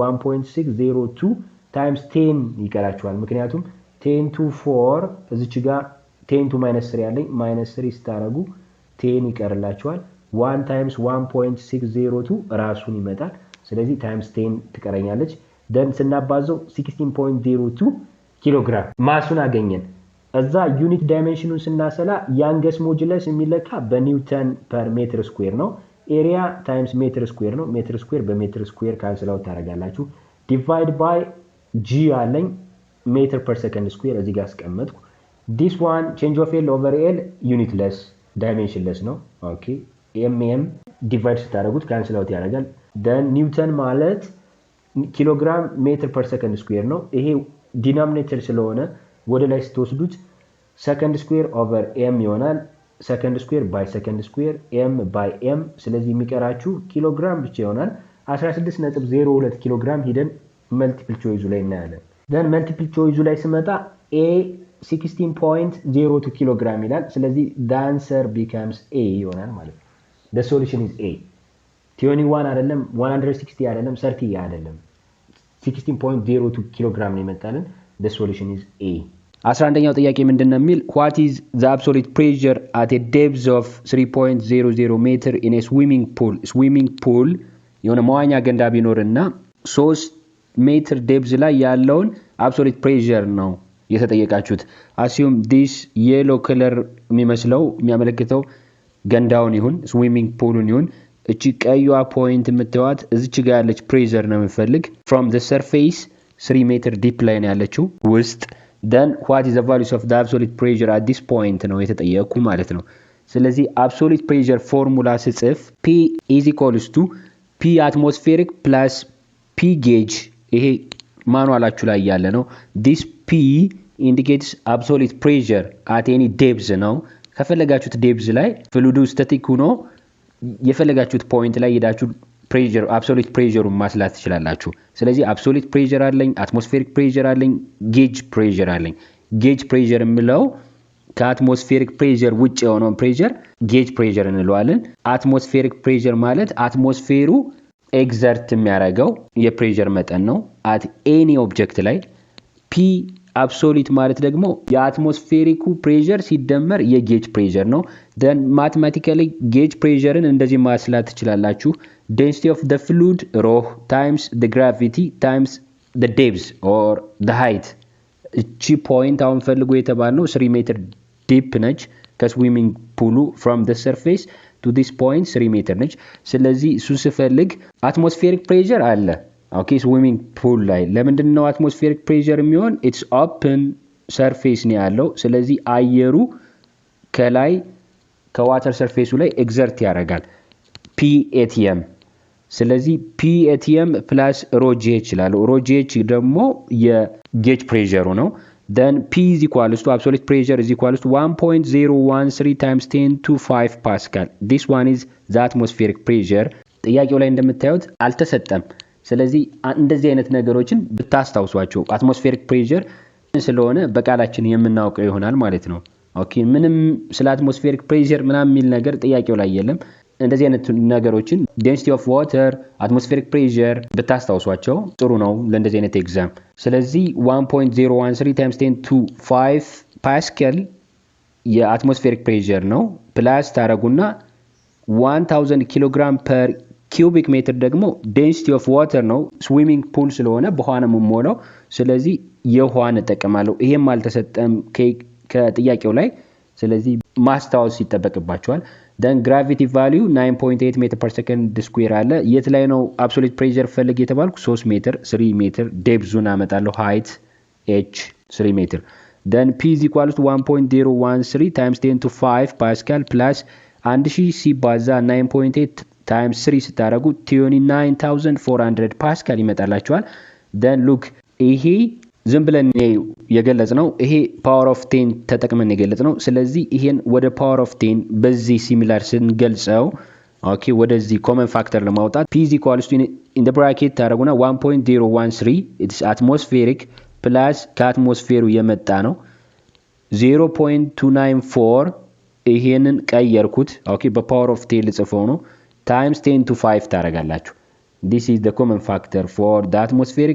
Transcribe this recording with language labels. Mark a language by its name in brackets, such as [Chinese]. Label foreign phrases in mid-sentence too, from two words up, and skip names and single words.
[Amharic] 1.602 times 10 ይቀራችኋል ምክንያቱም 10 to 4 እዚች ጋር [English] 10 to minus 3 [Amharic] ያለኝ minus 3 ስታረጉ 10 ይቀርላችኋል 1 times 1.602 ራሱን ይመጣል ስለዚህ [English] times 10 [Amharic] ትቀረኛለች then ስናባዘው [English] 16.02 kilogram [Amharic] ማሱን አገኘን እዛ ዩኒት ዳይሜንሽኑን ስናሰላ [English] youngest modulus [Amharic] የሚለካ በኒውተን [English] per meter square ነው ኤሪያ times meter square ነው meter square በሜትር square cancel out ታረጋላችሁ divide by g አለኝ meter per second square [Amharic] እዚህ ጋር አስቀመጥኩ [English] this one change of L over L unitless dimensionless ነው okay mm divide ስታረጉት cancel out ያደርጋል then newton ማለት ኪሎግራም meter per second square ነው [Amharic] ይሄ ዲኖሚኔተር ስለሆነ ወደ ላይ ስትወስዱት [English] second square over m ይሆናል second square by second square m by m [Amharic] ስለዚህ የሚቀራችሁ ኪሎግራም ብቻ ይሆናል 16.02 ኪሎግራም ሂደን [English] multiple choice [Amharic] ላይ እናያለን then መልቲፕል ቾይዙ ላይ ስመጣ a 16.02 ኪሎግራም ይላል ስለዚህ [English] the answer becomes a [Amharic] ይሆናል ማለት ነው [English] the solution is a [Amharic] 21 አይደለም 160 አይደለም 30 አይደለም [English] 16.02 [Amharic] ኪሎግራም ነው የመጣልን [English] the solution is a [Amharic] 11ኛው ጥያቄ ምንድነው የሚል [English] what is the absolute pressure at a depth of 3.00 meter in a swimming pool [Amharic] የሆነ መዋኛ ገንዳ ቢኖርና 3 ሜትር ዴፕዝ ላይ ያለውን [English] absolute pressure [Amharic] ነው የተጠየቃችሁት [English] assume this yellow color [Amharic] የሚያመለክተው ገንዳውን ይሁን ስዊሚንግ ፑሉን ይሁን እቺ ቀይዋ ፖይንት የምትዋት እዚች ጋር ያለች ፕሬሸር ነው የምፈልግ [English] from the surface [Amharic] 3 ሜትር ዲፕ ላይ ነው ያለችው ውስጥ [English] then what is the values of the absolute pressure at this point [Amharic] ነው የተጠየቁ ማለት ነው ስለዚህ [English] absolute pressure ፎርሙላ ስጽፍ P is equals to P atmospheric plus P gauge [Amharic] ይሄ ማኑዋላችሁ ላይ ያለ ነው [English] this P indicates absolute pressure at any depth [Amharic] ነው ከፈለጋችሁት depth ላይ ፍሉዱ ስታቲክ ሆኖ የፈለጋችሁት ፖይንት ላይ ሄዳችሁ pressure [English] absolute pressure [Amharic] ማስላት ትችላላችሁ ስለዚህ absolute pressure አለኝ [English] atmospheric pressure [Amharic] አለኝ [English] gauge pressure [Amharic] አለኝ [English] gauge pressure [Amharic] የምለው ከatmospheric pressure ውጭ የሆነው [English] pressure gauge [Amharic] pressure እንለዋለን [English] atmospheric pressure [Amharic] ማለት አትሞስፌሩ exert የሚያደርገው የpressure መጠን ነው [English] at any object [Amharic] ላይ [English] P absolute [Amharic] ማለት ደግሞ የአትሞስፌሪኩ pressure ሲደመር የጌጅ pressure ነው then mathematically [English] gauge pressureን [Amharic] እንደዚህ ማስላት ትችላላችሁ [English] density of the fluid rho times the gravity times the depth or the height [Amharic] እቺ ፖይንት አሁን ፈልጉ የተባልነው 3 ሜትር ዲፕ ነች ከስዊሚንግ ፑሉ [English] from the surface to this point [Amharic] 3 ሜትር ነች ስለዚህ እሱ ስፈልግ [English] atmospheric pressure [Amharic] አለ [English] Okay, swimming pool [Amharic] ላይ ለምንድነው [English] atmospheric pressure [Amharic] የሚሆን [English] it's open surface [Amharic] ነው ያለው ስለዚህ አየሩ ከላይ ከዋተር ሰርፌሱ ላይ exert ያደርጋል PATM ስለዚህ [English] PATM plus rho gh [Amharic] ይላል [English] rho gh [Amharic] ደግሞ የጌጅ pressure ነው [English] then P is equals to absolute pressure is equals to 1.013 times 10 to 5 Pascal this one is the atmospheric pressure [Amharic] ጥያቄው ላይ እንደምታዩት አልተሰጠም ስለዚህ እንደዚህ አይነት ነገሮችን ብታስታውሷቸው [English] atmospheric pressure [Amharic] ስለሆነ በቃላችን የምናውቀው ይሆናል ማለት ነው ኦኬ ምንም ስለ [English] atmospheric pressure [Amharic] ምናምን የሚል ነገር ጥያቄው ላይ የለም እንደዚህ አይነት ነገሮችን [English] density of water atmospheric pressure [Amharic] ብታስታውሷቸው ጥሩ ነው ለእንደዚህ አይነት ኤግዛም ስለዚህ [English] 1.013 times 10 to 5 Pascal [Amharic] የatmospheric pressure ነው ፕላስ ታረጉና [English] 1000 kg per cubic meter [Amharic] ደግሞ [English] density of water ነው swimming pool ስለሆነ [Amharic] በውሃ ነው የምሞላው ስለዚህ የውሃን ተጠቀማለሁ ይሄም አልተሰጠም ከጥያቄው ላይ ስለዚህ ማስታወስ ይተበቅባቸዋል [English] then gravity value 9.8 meter per second square [Amharic] አለ የት ላይ ነው [English] absolute pressure [Amharic] ፈልግ የተባልኩ 3 ሜትር 3 ሜትር depth አመጣለሁ [English] height h [Amharic] 3 ሜትር [English] then P is equals to 1.013 times 10 to 5 Pascal plus 1000 [Amharic] ሲባዛ [English] 9.8 times 3 [Amharic] ስታረጉ 29400 ፓስካል ይመጣላችኋል [English] then look [Amharic] ይሄ ዝም ብለን የገለጽነው ይሄ [English] power of 10 [Amharic] ተጠቅመን የገለጽነው ስለዚህ ይሄን ወደ [English] power of 10 [Amharic] በዚህ ሲሚላር ስንገልጸው ኦኬ ወደዚህ [English] common factor [Amharic] ለማውጣት [English] P is equals to in the bracket [Amharic] ታረጉና [English] 1.013 it's atmospheric plus [Amharic] ከአትሞስፌሩ የመጣ ነው 0.294 ይሄንን ቀየርኩት ኦኬ [English] በ power of 10 [Amharic] ልጽፈው ነው [English] times 10 to 5 [Amharic] ታረጋላችሁ [English] this is the common factor for the atmospheric